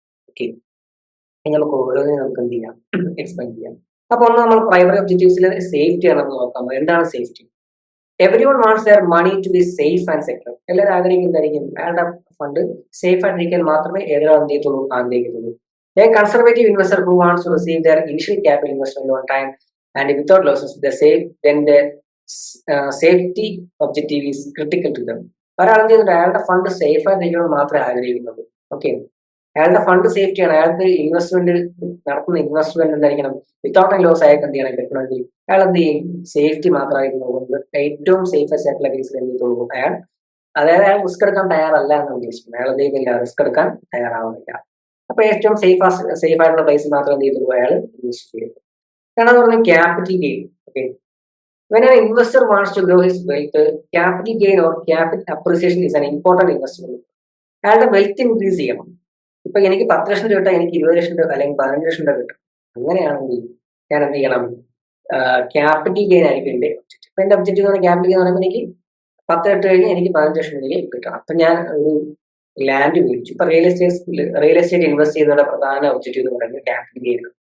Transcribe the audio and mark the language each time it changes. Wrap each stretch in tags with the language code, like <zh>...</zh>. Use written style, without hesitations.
<ml>Okay, നമുക്ക് ഓരോന്നിനും നമുക്ക് എന്ത് ചെയ്യാം, എക്സ്പ്ലെയിൻ ചെയ്യാം. അപ്പൊ ഒന്ന് നമ്മൾ പ്രൈമറി ഒബ്ജക്റ്റീവ്സിൽ സേഫ്റ്റി ആണ് നമ്മൾ നോക്കാം. എന്താണ് safety?</ml> <en>Everyone wants their money to be safe and secure.</en> <ml>എല്ലാവരും ആഗ്രഹിക്കുന്നതായിരിക്കും അയാളുടെ ഫണ്ട് സേഫ് ആയിട്ടിരിക്കാൻ മാത്രമേ ഏതൊരാൾ എന്ത് ചെയ്യത്തുള്ളൂ, ആഗ്രഹിക്കുന്നുള്ളൂ.</ml> <en>A conservative investor who wants to receive their initial capital investment on time and without losses, then the safety objective is critical to them.</en> <ml>ഒരാൾ എന്ത് ചെയ്യുന്നുണ്ട്, അയാളുടെ ഫണ്ട് സേഫ് ആയിട്ടിരിക്കണം മാത്രമേ ആഗ്രഹിക്കുന്നുള്ളൂ. ഓക്കെ, അയാളുടെ ഫണ്ട് സേഫ്റ്റിയാണ്. അയാൾക്ക് ഇൻവെസ്റ്റ്മെന്റ് നടത്തുന്ന ഇൻവെസ്റ്റ്മെന്റ് എന്തായിരിക്കണം, വിത്തൗട്ട് ലോസ് അയാൾക്ക് എന്ത് ചെയ്യണം, കിട്ടണമെങ്കിൽ അയാൾ എന്ത് ചെയ്യും, സേഫ്റ്റി മാത്രമായിട്ട് നോക്കുന്നത്. ഏറ്റവും സേഫസ്റ്റ് ആയിട്ടുള്ള കേസിൽ എന്ത് തോന്നും അയാൾ, അതായത് അയാൾ റിസ്ക് എടുക്കാൻ തയ്യാറല്ല എന്ന് ഉദ്ദേശിക്കുന്നത്. അയാൾ എന്ത് ചെയ്യുന്നില്ല, റിസ്ക് എടുക്കാൻ തയ്യാറാവുന്നില്ല. അപ്പൊ ഏറ്റവും സേഫ് ആയിട്ടുള്ള പ്ലേസ് മാത്രം എന്ത് ചെയ്തു അയാൾ ഇൻവെസ്റ്റ് ചെയ്തു. രണ്ടാമത് പറഞ്ഞ capital gain.</ml> <en>Okay, when an investor wants to grow his wealth, capital gain or capital appreciation is an important investment.</en> <ml>അയാളുടെ വെൽത്ത് ഇൻക്രീസ് ചെയ്യണം. ഇപ്പൊ എനിക്ക് 10 ലക്ഷം രൂപ കിട്ടാൻ എനിക്ക് 20 ലക്ഷം രൂപ അല്ലെങ്കിൽ 15 ലക്ഷം രൂപ കിട്ടും. അങ്ങനെയാണെങ്കിൽ ഞാൻ എന്ത് ചെയ്യണം, ക്യാപിറ്റൽ ഗെയിൻ ആയിരിക്കും എന്റെ ഒബ്ജക്റ്റീവ്. ഇപ്പൊ എന്റെ ഒബ്ജക്റ്റീവ് എന്ന് പറഞ്ഞാൽ ക്യാപിറ്റൽ ഗെയിൻ എന്ന് പറയുമ്പോൾ എനിക്ക് 10 ഇട്ട് കഴിഞ്ഞാൽ എനിക്ക് 15 ലക്ഷം രൂപ കിട്ടണം. അപ്പൊ ഞാൻ ഒരു ലാൻഡ് മേടിച്ചു. ഇപ്പൊ റിയൽ എസ്റ്റേറ്റ് ഇൻവെസ്റ്റ് ചെയ്യുന്നതിന്റെ പ്രധാന ഒബ്ജക്റ്റീവ് എന്ന് പറയുന്നത് ക്യാപിറ്റൽ ഗെയിൻ ആണ്.</ml>